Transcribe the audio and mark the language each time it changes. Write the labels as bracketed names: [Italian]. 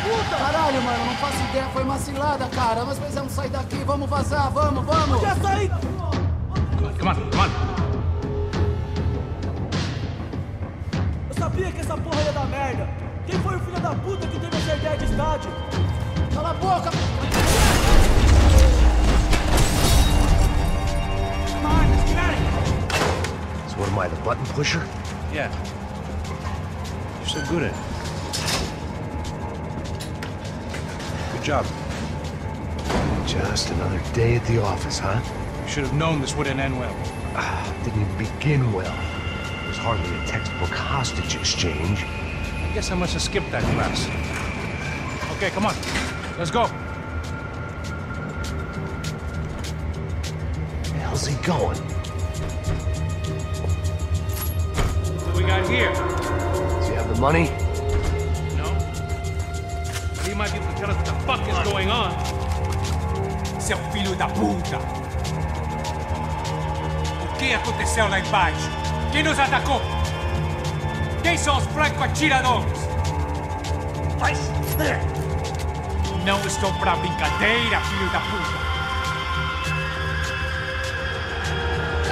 [Portuguese] Caralho, mano, não faço ideia, foi uma cilada, cara. Nós precisamos sair daqui, vamos vazar, vamos! Já saí! [English] Come on, come on! [Portuguese] Eu sabia que essa porra ia dar merda. Quem foi o filho da puta que teve essa ideia de estádio? Cala a boca! [English] Come on, let's get out of here! So what am I, the button pusher? Yeah. You're so good at it. Good job. Just another day at the office, huh? You should have known this wouldn't end well. Didn't even begin well. It was hardly a textbook hostage exchange. I guess I must have skipped that class. Okay, come on. Let's go. Where the hell's he going? What do we got here? Does he have the money? No. But he might be able to tell us what the fuck is going on. [Portuguese] Seu filho da puta! que aconteceu lá embaixo? Quem nos atacou? Quem são os franco-atiradores? Não estou pra brincadeira, filho da puta!